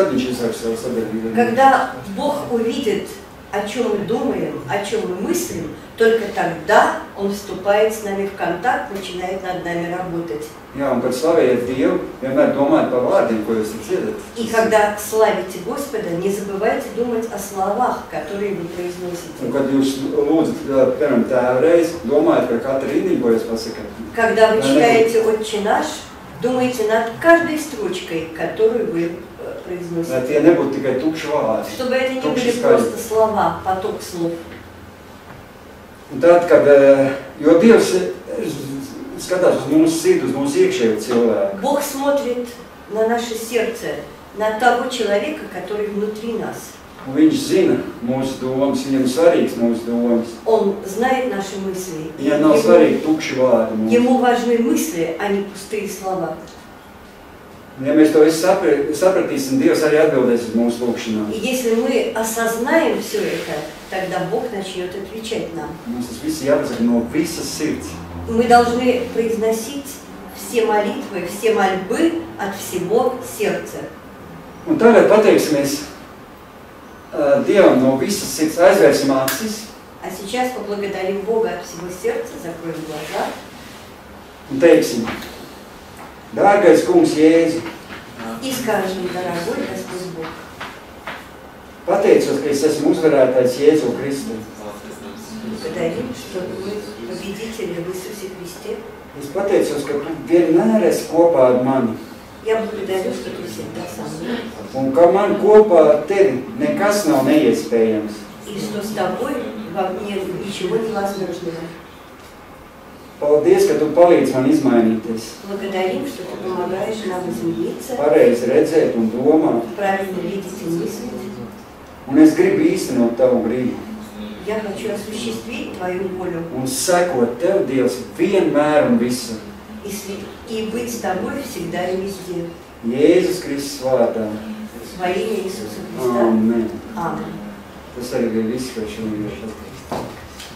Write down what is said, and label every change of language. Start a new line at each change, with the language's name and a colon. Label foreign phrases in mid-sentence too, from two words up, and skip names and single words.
Latvian: Вот tad viņš iesāk savu sadarbību.
Russian: Когда Бог увидит о чем мы думаем, о чем мы мыслим, только тогда Он вступает с нами в контакт, начинает над нами работать.
Latvian: Jā, un kad slavējiet Dievu, vienmēr domājiet par vārdiem, ko jūs dzirdat.
Russian: И когда славите Господа, не забывайте думать о словах, которые вы произносите.
Latvian: Un kad jūs lūdzat, piemēram, tēvu reizi, domājiet par katru rindiņu, ko jūs pasakat.
Russian: Когда вы читаете «Отче наш», думайте над каждой строчкой, которую вы произносите.
Latvian: Lai tie nebūtu tikai tukši vārdi.
Russian: Чтобы это не были просто слова, поток слов.
Latvian: Un tad, kad, jo Dievs skatās uz mūsu sirdi, uz mūsu iekšējo cilvēku.
Russian: Бог смотрит на наше сердце, на того человека, который внутри нас.
Latvian: Un viņš zina mūsu domas, viņam svarīgs mūsu domas.
Russian: Он знает наши мысли.
Latvian: Viņam nav svarīgi tukši vārdi mūsu.
Russian: Ему важны мысли, а не пустые слова.
Latvian: Ja mēs to visu sapratīsim, Dievs arī atbildēs uz mūsu lūgšanām.
Russian: И если мы осознаем все это, тогда Бог начнет отвечать нам.
Latvian: Mums tas viss jāpasaka no visas sirds.
Russian: Мы должны произносить все молитвы, все мольбы от всего сердца.
Latvian: Un tagad pateiksimies Dievam no visas sirds, aizvērsim acis.
Russian: А сейчас поблагодарим Бога от всего сердца, закроем глаза.
Latvian: Un teiksim, dārgais kungs Jēzu,
Russian: И скажем, дорогой Господь Бог,
Latvian: pateicos, ka es esmu uzvarētājs Jēzu Kristu.
Russian: благодарим, что вы победители в Иисусе Христе.
Latvian: Es pateicos, ka tu vienmēr esi kopā ar mani.
Russian: Я благодарю, что ты всегда со мной.
Latvian: Un ka man kopā ar tevi nekas nav neiespējams.
Russian: И что с тобой во мне ничего невозможного.
Latvian: Paldies, ka tu palīdzi man izmainīties.
Russian: Благодарим, что ты помогаешь нам измениться,
Latvian: Pareizi redzēt un domāt.
Russian: правильно видеть и мыслить.
Latvian: Un es gribu īstenot tavu gribu.
Russian: Я хочу осуществить твою волю
Latvian: Un sekot tev, Dievs, vienmēr un visur.
Russian: и быть с тобой всегда и везде.
Latvian: Jēzus Kristus vārdā.
Russian: Во имя Иисуса Христа.
Latvian: Amen.
Russian: Аминь.
Latvian: Tas arī bija viss, ko šodien ir pateikt.